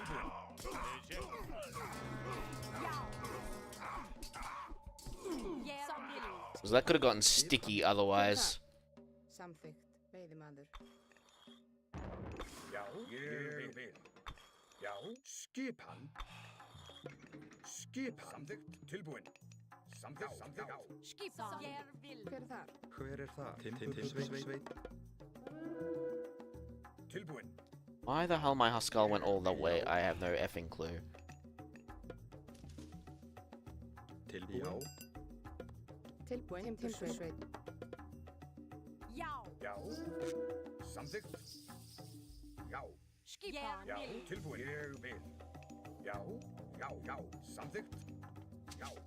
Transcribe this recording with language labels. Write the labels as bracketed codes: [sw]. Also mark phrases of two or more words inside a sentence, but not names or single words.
[en] Because that could have gotten sticky otherwise. [is] Samþykkt, veiðimaður. Já, ég vil. Já, skipan. Skipan. Samþykkt, tilbúin. Samþykkt, samþykkt. Skipan. Jeg vil. Hver er þar? Hver er þar? Timbursveit. Tilbúin. [en] Why the hell my Huskell went all that way? I have no effing clue. [is] Tilbúin. Tilbúin, timbursveit. Já. Já. Samþykkt. Já. Skipan. Já, tilbúin. Ég vil. Já, já, já. Samþykkt. Já.